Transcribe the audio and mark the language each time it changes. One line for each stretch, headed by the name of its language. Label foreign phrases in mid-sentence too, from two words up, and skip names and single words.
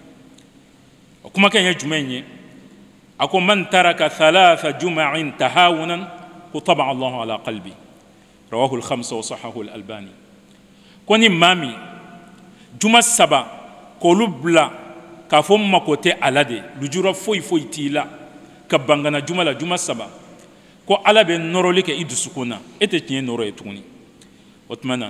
Bambara: o kumakan ye jumɛn ye a ko
Arabic: من ترك ثلاث جمع تهاونا
Bambara: ko
Arabic: طبع الله على قلبه رواه الخمسة وصححه الألباني
Bambara: ko ni maa min juma saba k'olu bila k'a fɔ mako tɛ ala de lujura foyi foyi t'i la ka bangana juma la juma saba ko ala bɛ nɔrɔli kɛ i dusukun na e tɛ tiɲɛ nɔrɔ ye tuguni o tuma na